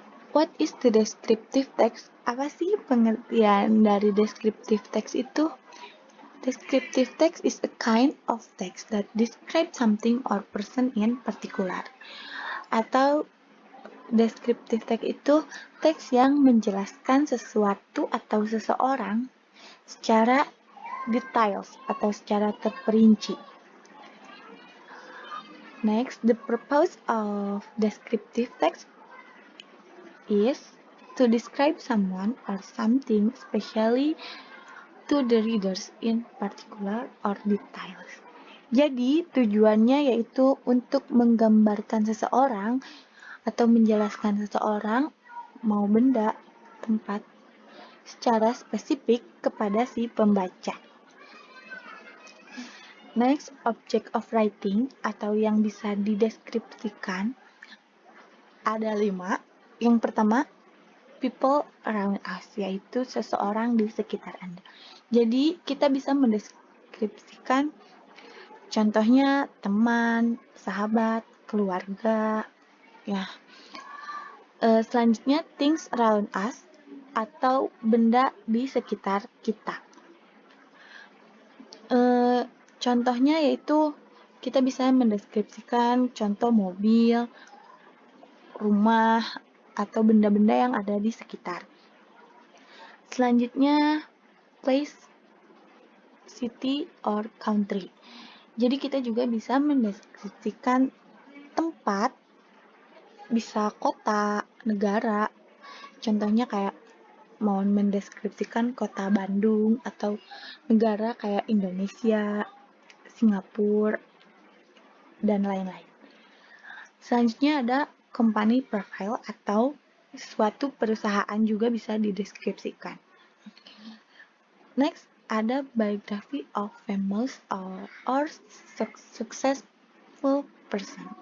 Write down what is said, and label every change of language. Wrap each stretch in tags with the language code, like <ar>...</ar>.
<en>What is the descriptive text?</en> <id>Apa sih pengertian dari descriptive text itu?</id> <en>Descriptive text is a kind of text that describes something or person in particular.</en> <id>Atau descriptive text itu teks yang menjelaskan sesuatu atau seseorang secara details atau secara terperinci.</id> <en>Next, the purpose of descriptive text is to describe someone or something, especially to the readers in particular or details.</en> <id>Jadi, tujuannya yaitu untuk menggambarkan seseorang atau menjelaskan seseorang, mau benda, tempat, secara spesifik kepada si pembaca. Next,</id> <en>object of writing</en> <id>atau yang bisa dideskripsikan ada 5. Yang pertama,</id> <en>people around us,</en> <id>yaitu seseorang di sekitar Anda. Jadi, kita bisa mendeskripsikan contohnya teman, sahabat, keluarga, ya. Selanjutnya,</id> <en>things around us</en> <id>atau benda di sekitar kita. Contohnya yaitu kita bisa mendeskripsikan contoh mobil, rumah, atau benda-benda yang ada di sekitar.</id> <en>Selanjutnya, place, city, or country.</en> <id>Jadi kita juga bisa mendeskripsikan tempat, bisa kota, negara. Contohnya kayak mau mendeskripsikan kota Bandung atau negara kayak Indonesia, Singapura, dan lain-lain. Selanjutnya ada company profile atau suatu perusahaan juga bisa dideskripsikan.</id> <en>Next, ada biography of famous or successful person.</en>